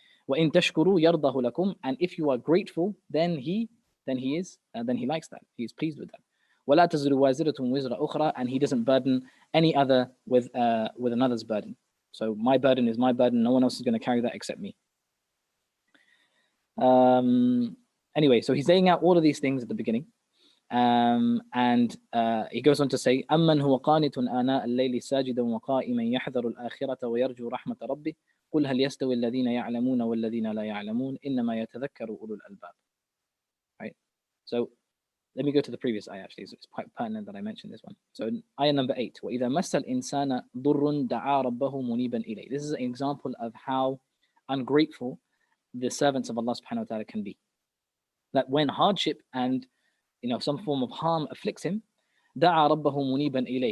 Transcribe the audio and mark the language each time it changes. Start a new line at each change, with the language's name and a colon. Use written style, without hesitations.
Arabic: وَإِن تَشْكُرُوا يَرْضَهُ لَكُمْ,
English: and if you are grateful, then He likes that. He is pleased with that.
Arabic: وَلَا تَزِرُ وَازِرَةٌ وِزْرَ أُخْرَى,
English: and He doesn't burden any other with another's burden. So my burden is my burden. No one else is going to carry that except me. Anyway, so He's laying out all of these things at the beginning. And He goes on to say,
Arabic: أَمَّنْ هُوَ قَانِتٌ آنَاءَ اللَّيْلِ سَاجِدًا وَقَائِمًا يَحْذَرُ الْآخِرَةَ وَيَرْجُو رَحْمَةَ رَبِّهِ قُلْ هَلْ يَسْتَوِي الَّذِينَ يَعْلَمُونَ وَالَّذِينَ لَا يَعْلَمُونَ إِنَّمَا يَتَذَكَّرُ أُولُو الْأَلْبَابِ.
English: Right? So let me go to the previous ayah actually. So it's quite pertinent that I mentioned this one. So ayah number 8.
Arabic: وَإِذَا مَسَّ الْإِنسَانَ ضُرٌّ دَعَا رَبَّهُ مُنِيبًا إِلَيْهِ.
English: This is an example of how ungrateful the servants of Allah subhanahu wa ta'ala can be. That when hardship and some form of harm afflicts him,
Arabic: دَعَا رَبَّهُ مُنِيبًا إِلَيْهِ.